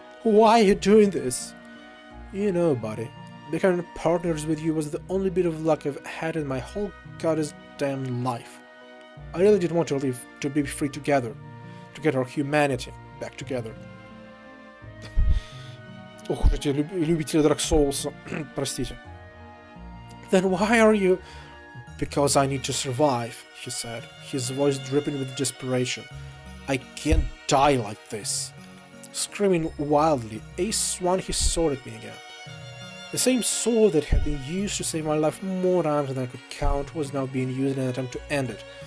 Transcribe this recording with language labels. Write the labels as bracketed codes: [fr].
[en] Why are you doing this?" "You know, buddy, becoming partners with you was the only bit of luck I've had in my whole goddamn life. I really did want to live, to be free together, to get our humanity back together." [ru] Ох уж эти любители Dark Souls, простите. [en] "Then why are you..." "Because I need to survive," he said, his voice dripping with desperation. "I can't die like this." Screaming wildly, Ace swung his sword at me again. The same sword that had been used to save my life more times than I could count was now being used in an attempt to end it.